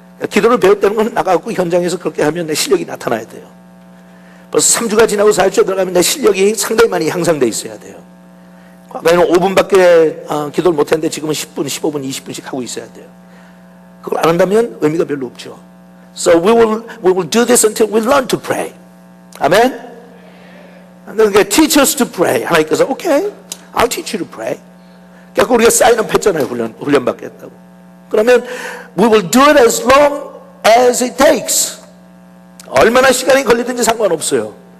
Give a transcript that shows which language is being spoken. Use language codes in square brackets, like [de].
[ko] 기도를 배웠다는 건 나가고 현장에서 그렇게 하면 내 실력이 나타나야 돼요. 벌써 3주가 지나고 4주에 들어가면 내 실력이 상당히 많이 향상돼 있어야 돼요. 과거에는 5분밖에 기도를 못했는데 지금은 10분, 15분, 20분씩 하고 있어야 돼요. 그걸 안 한다면 의미가 별로 없죠. [en] So we will do this until we learn to pray. [ko] 아멘? 그러니까 [en] teach us to pray. [ko] 하나님께서 [en] okay, I'll teach you to pray. [ko] 그러니까 우리가 사인업 했잖아요. 훈련 받겠다고. [en] 그러면 we will do it as long as it takes. [ko] 얼마나 시간이 걸리든지 상관없어요.